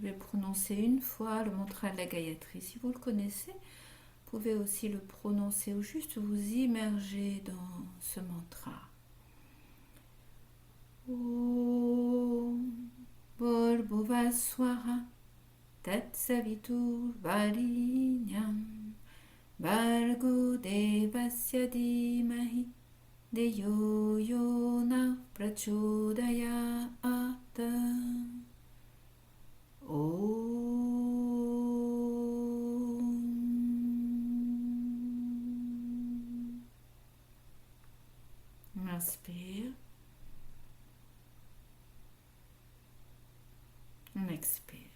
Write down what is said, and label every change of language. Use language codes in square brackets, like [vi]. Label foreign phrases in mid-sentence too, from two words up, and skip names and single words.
[fr] prononcer une fois le mantra de la Gayatri. Si vous le connaissez, vous pouvez aussi le prononcer ou juste vous immerger dans ce mantra. [sa] ॐ भूर्भुवस्वः तत्सवितुर् वरिन्यम् भर्गो देवस्य धीमहि देयो योन प्रचोदयात्. [fr] Inspire. On expire.